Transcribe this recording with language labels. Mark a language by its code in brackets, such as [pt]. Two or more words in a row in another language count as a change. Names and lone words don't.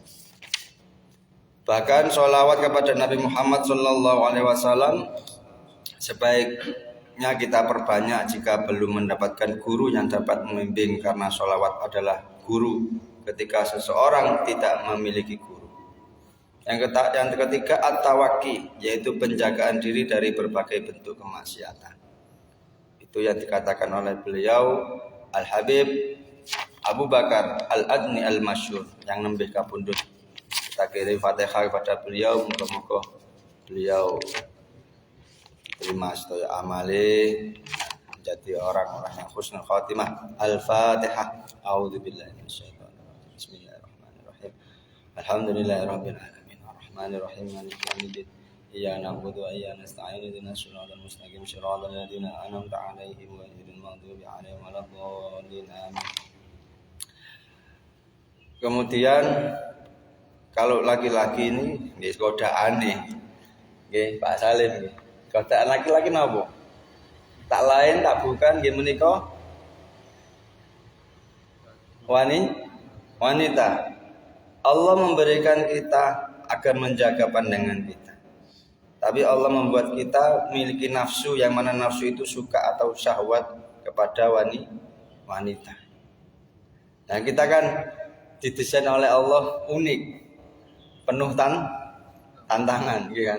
[id] Bahkan sholawat kepada Nabi Muhammad [ar] صلى الله عليه وسلم [id] sebaiknya kita perbanyak jika belum mendapatkan guru yang dapat membimbing, karena sholawat adalah guru ketika seseorang tidak memiliki guru. Yang ketiga at-tawaqi, yaitu penjagaan diri dari berbagai bentuk kemaksiatan. Itu yang dikatakan oleh beliau Al-Habib Abu Bakar Al-Adni Al-Masyhur yang [jv] nembih kapundhut. [id] Kita kirim Fatihah kepada beliau, moga-moga beliau terima [jv] sedaya amale, [id] menjadi orang-orang yang [ar] حسن الخاتمة. [id] Al-Fatihah. [ar] أعوذ بالله من الشيطان الرجيم. بسم الله الرحمن الرحيم. الحمد لله رب العالمين. الرحمن الرحيم. مالك يوم الدين. إياك نعبد وإياك نستعين. اهدنا الصراط المستقيم. صراط الذين أنعمت عليهم غير المغضوب عليهم ولا الضالين. Amin. [id] Kemudian kalau laki-laki ini nggih godaan nih. [jv] Nggih, Pak Salim nggih. [id] Godaan laki-laki napa? Tak lain tak bukan [jv] nggih menika [id] wanita. Allah memberikan kita agar menjaga pandangan kita. Tapi Allah membuat kita memiliki nafsu, yang mana nafsu itu suka atau syahwat kepada wanita. Nah, kita kan didesain oleh Allah unik, penuh tantangan, gitu kan.